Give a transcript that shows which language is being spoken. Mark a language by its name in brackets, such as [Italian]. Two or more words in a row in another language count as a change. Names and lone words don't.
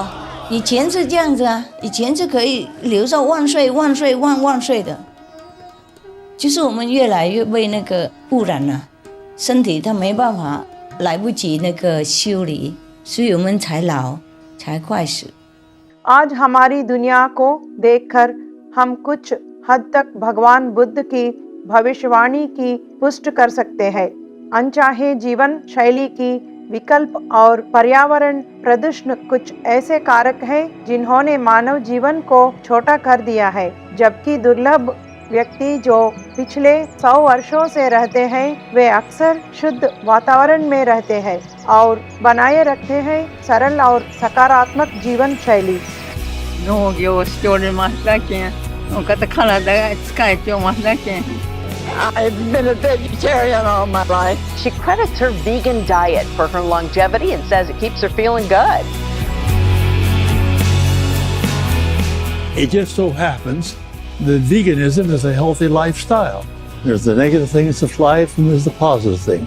[Chinese] 以前是这样子啊，以前是可以留受万岁万岁万万岁的，就是我们越来越被那个污染了， 身体它没办法，来不及那个修理，所以我们才老，才快死。 [Hindi] आज हमारी दुनिया को देखकर हम कुछ हद तक भगवान बुद्ध की भविष्यवाणी की पुष्ट कर सकते हैं। अनचाहे जीवन शैली की विकल्प और पर्यावरण प्रदूषण कुछ ऐसे कारक हैं जिन्होंने मानव जीवन को छोटा कर दिया है, जबकि दुर्लभ व्यक्ति जो पिछले 100 वर्षों से रहते हैं वे अक्सर शुद्ध वातावरण में रहते हैं और बनाए रखते हैं सरल और सकारात्मक जीवन शैली। [Japanese] 農業をしておりましたけん、お方体が使えておましたけん。 [English] I've been a vegetarian all my life. She credits her vegan diet for her longevity and says it keeps her feeling good. It just so happens that veganism is a healthy lifestyle. There's the negative things of life and there's the positive things.